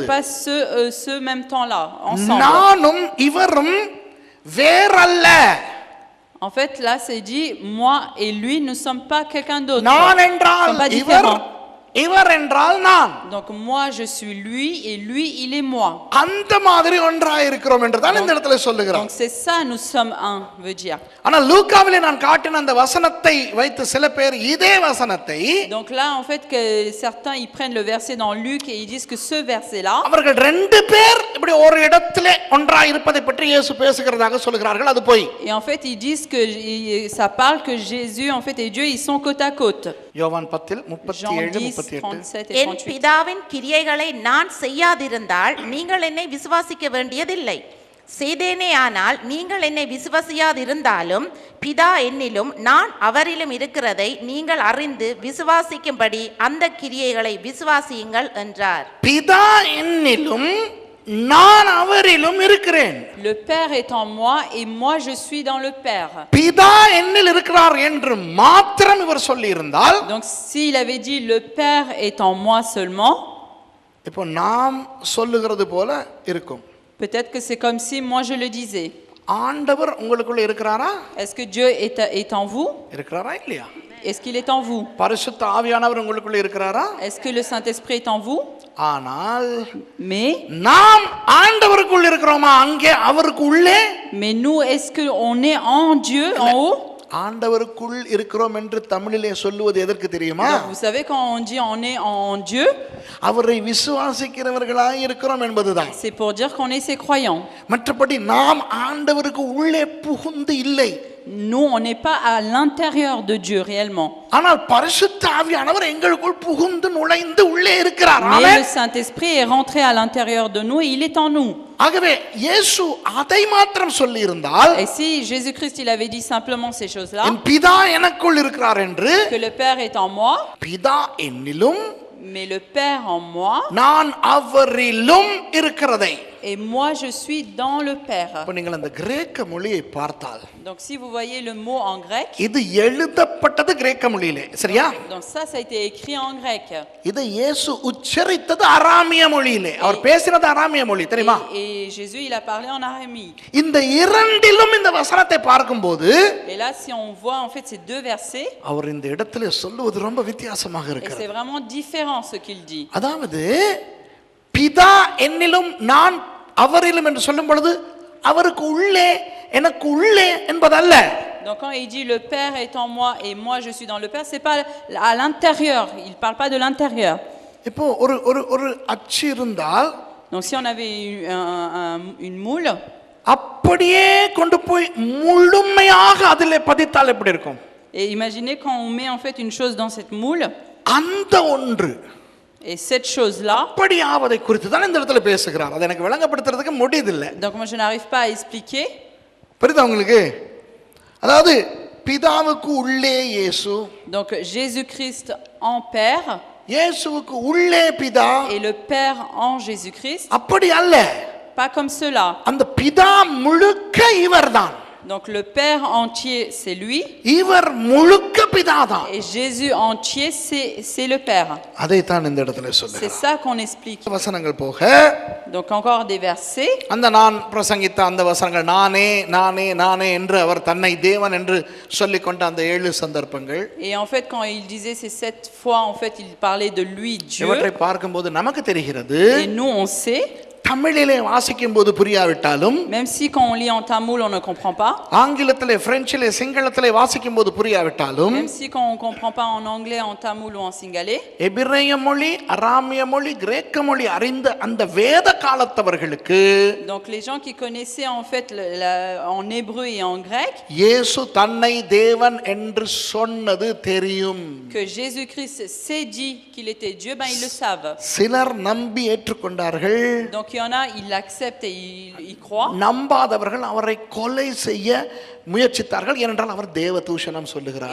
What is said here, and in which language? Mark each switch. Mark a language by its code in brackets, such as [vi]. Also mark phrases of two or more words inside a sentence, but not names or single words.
[fr] C'est pas ce même temps là ensemble. [ta] நானும் இவரும் வேறல்ல. [fr] En fait là c'est dit moi et lui ne sommes pas quelqu'un d'autre. [ta] நான் என்றால் இவர், இவர் என்றால் நான். [fr] Donc moi je suis lui et lui il est moi. [ta] அந்த மாதிரி ஒன்றாய் இருக்கிறோம் என்று தான் இந்த இடத்துல சொல்லுகிறார். [fr] Donc c'est ça nous sommes un veut dire. [ta] ஆனா லூக்காவிலே நான் காட்டின அந்த வசனத்தை வைத்து சில பேர் இதே வசனத்தை, [fr] Donc là en fait que certains ils prennent le verset dans Luc et ils disent que ce verset là [ta] அவர்கள் ரெண்டு பேர் இப்படி ஒரு இடத்திலே ஒன்றாய் இருப்பதை பற்றி இயேசு பேசுகிறதாக சொல்கிறார்கள், அது போய். [fr] et en fait ils disent que ça parle que Jésus en fait et Dieu ils sont côte à côte. [ta] யோவான் 10:37-38. என் பிதாவின் கிரியைகளை நான் செய்யாதிருந்தால் நீங்கள் என்னை விசுவாசிக்க வேண்டியதில்லை. செய்தேனே ஆனால் நீங்கள் என்னை விசுவாசியாதிருந்தாலும் பிதா என்னிலும் நான் அவரிலும் இருக்கிறதை நீங்கள் அறிந்து விசுவாசிக்கும்படி அந்த கிரியைகளை விசுவாசியுங்கள் என்றார். பிதா என்னிலும் நான் அவரிலும் இருக்கிறேன். [fr] Le Père est en moi et moi je suis dans le Père. [ta] பிதா என்னில் இருக்கிறார் என்று மாத்திரம் இவர் சொல்லி இருந்தால், [fr] Donc s'il avait dit le Père est en moi seulement, [ta] இப்போ நாம் சொல்லுகிறது போல இருக்கும். [fr] peut-être que c'est comme si moi je le disais. [ta] ஆண்டவர் உங்களுக்குள்ள இருக்கிறாரா? [fr] Est-ce que Dieu est en vous? [ta] இருக்கிறாரா இல்லையா? [fr] Est-ce qu'il est en vous? [ta] பரிசுத்த ஆவியானவர் உங்களுக்குள்ள இருக்கிறாரா? [fr] Est-ce que le Saint-Esprit est en vous? [ta] ஆனால் [fr] Mais [ta] நாம் ஆண்டவருக்குள் இருக்கிறோமா அங்கே அவருக்கு உள்ளே? [fr] mais nous est-ce que on est en Dieu en haut? [ta] ஆண்டவருக்குள் இருக்கிறோம் என்று தமிழிலே சொல்லுவது எதற்கு தெரியுமா? [fr] Donc, vous savez quand on dit on est en Dieu, [ta] அவரை விசுவாசிக்கிறவர்களாய் இருக்கிறோம் என்பதுதான். [fr] c'est pour dire qu'on est ses croyants. [ta] மற்றபடி நாம் ஆண்டவருக்கு உள்ளே புகுந்து இல்லை. [fr] nous, on n'est pas à l'intérieur de Dieu réellement. [ta] ஆனால் பரிசுத்த ஆவியானவர் எங்களுக்குள் புகுந்து நுழைந்து உள்ளே இருக்கிறார். [fr] Mais [ta] ஆமென். [fr] le Saint-Esprit est rentré à l'intérieur de nous et il est en nous. [ta] ஆகவே இயேசு அதை மாத்திரம் சொல்லி இருந்தால், [fr] Et si Jésus-Christ, il avait dit simplement ces choses-là, [ta] என் பிதா எனக்குள் இருக்கிறார் என்று, [fr] que le Père est en moi, [ta] பிதா என்னிலும் [fr] mais le Père en moi, [ta] நான் அவரிலும் இருக்கிறதை. [fr] et moi je suis dans le Père. [ta] இப்ப நீங்கள் அந்த கிரேக்க மொழியை பார்த்தால், [fr] Donc si vous voyez le mot en grec, [ta] இது எழுதப்பட்டது கிரேக்க மொழியிலே, சரியா? [fr] donc ça a été écrit en grec. [ta] இது இயேசு உச்சரித்தது அராமிய மொழியிலே. அவர் பேசினது அராமிய மொழி, தெரியுமா? [fr] Et Jésus, il a parlé en araméique. [ta] இந்த இரண்டிலும் இந்த வசனத்தை பார்க்கும்போது [fr] Et là, si on voit en fait ces deux versets, [ta] அவர் இந்த இடத்துல சொல்லுவது ரொம்ப வித்தியாசமாக [fr] et [ta] இருக்கிறது. [fr] c'est vraiment différent ce qu'il dit. [ta] அதாவது பிதா என்னிலும் நான் அவரிலும் என்று சொல்லும் பொழுது அவருக்கு உள்ளே எனக்கு உள்ளே என்பதல்ல. [fr] Donc quand il dit le Père est en moi et moi je suis dans le Père, c'est pas à l'intérieur, il parle pas de l'intérieur. [ta] இப்போ ஒரு ஒரு ஒரு அச்சு இருந்தால் [fr] Donc si on avait une moule, [ta] அப்படியே கொண்டு போய் முழுமையாக அதிலே பதித்தால் எப்படி இருக்கும்? [fr] et imaginez quand on met en fait une chose dans cette moule, [ta] அந்த ஒன்று [fr] et cette chose-là, [ta] அப்படி ஆவதை குறித்து தான் இந்த இடத்துல பேசுகிறார். அதை எனக்கு விளங்கப்படுத்துறதுக்கு முடியதில்லை. [fr] donc moi je n'arrive pas à expliquer. [ta] புரியுதா உங்களுக்கு? அதாவது பிதாவுக்கு உள்ளே இயேசு, [fr] Donc Jésus-Christ en Père [ta] இயேசுவுக்கு உள்ளே பிதா, [fr] et le Père en Jésus-Christ, [ta] அப்படி அல்ல. [fr] pas comme cela. [ta] அந்த பிதா முழுக்க இவர்தான். [fr] Donc le Père entier, c'est lui, [ta] இவர் முழுக்க பிதாதான். [fr] et Jésus entier, c'est le Père. [ta] அதைத்தான் இந்த இடத்துல [fr] C'est [ta] சொல்லுகிறார். [fr] ça qu'on explique. [ta] வசனங்கள் போக [fr] Donc encore des versets. [ta] அந்த நான் பிரசங்கித்த அந்த வசனங்கள் நானே நானே நானே என்று அவர் தன்னை தேவன் என்று சொல்லிக்கொண்ட அந்த 7 சந்தர்ப்பங்கள், [fr] Et en fait, quand il disait ces 7 fois, en fait, il parlait de lui, Dieu. [ta] இவற்றை பார்க்கும்போது நமக்கு தெரிகிறது, [fr] Et nous, on sait, [ta] தமிழிலே வாசிக்கும் போது புரியாவிட்டாலும், [fr] même si quand on lit en tamoul, on ne comprend pas, [ta] ஆங்கிலத்திலே பிரெஞ்சிலே சிங்களத்திலே வாசிக்கும் போது புரியாவிட்டாலும், [fr] même si quand on ne comprend pas en anglais, en tamoul ou en singalais, [ta] எபிரேய மொழி, அராமிய மொழி, கிரேக்க மொழி அறிந்த அந்த வேத காலத்தவர்களுக்கு [fr] donc les gens qui connaissaient en fait en hébreu et en grec, [ta] இயேசு தன்னை தேவன் என்று சொன்னது தெரியும். [fr] que Jésus-Christ s'est dit qu'il était Dieu, ben ils le savent. [ta] சிலர் நம்பி ஏற்றுக்கொண்டார்கள், [fr] Donc il y en a, ils l'acceptent et ils croient. [ta] நம்பாதவர்கள் அவரை கொலை செய்ய முயற்சித்தார்கள், ஏனென்றால் அவர் தேவதூஷணம் சொல்லுகிறார்.